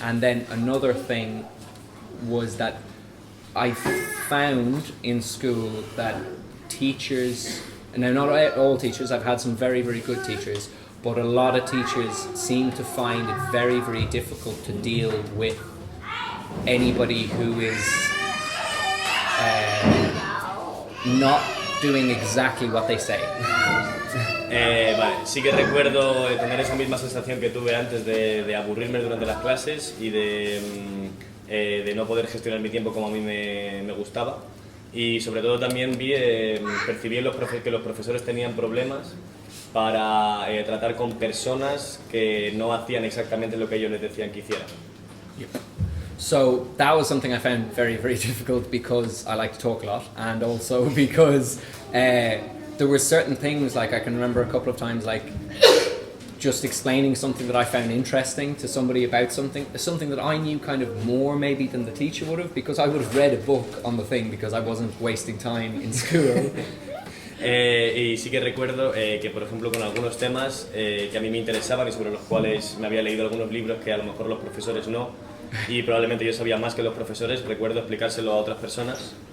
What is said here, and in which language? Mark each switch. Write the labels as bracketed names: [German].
[English] And then another thing was that I found in school that teachers, and now not all teachers, I've had some very, very good teachers, but a lot of teachers seem to find it very, very difficult to deal with anybody who is not doing exactly what they say. [Spanish] Vale, sí que recuerdo tener esa misma sensación que tuve antes de aburrirme durante las clases y de no poder gestionar mi tiempo como a mí me gustaba, y sobre todo también percibí que los profesores tenían problemas para tratar con personas que no hacían exactamente lo que ellos les decían que hicieran. [English] Yep. So that was something I found very, very difficult, because I like to talk a lot, and also because there were certain things, like I can remember a couple of times, like just explaining something that I found interesting to somebody about something that I knew kind of more maybe than the teacher would have, because I would have read a book on the thing because I wasn't wasting time in school. [Spanish] Y sí que recuerdo que, por ejemplo, con algunos temas que a mí me interesaban y sobre los cuales me había leído algunos libros que a lo mejor los profesores no, y probablemente yo sabía más que los profesores, recuerdo explicárselo a otras personas.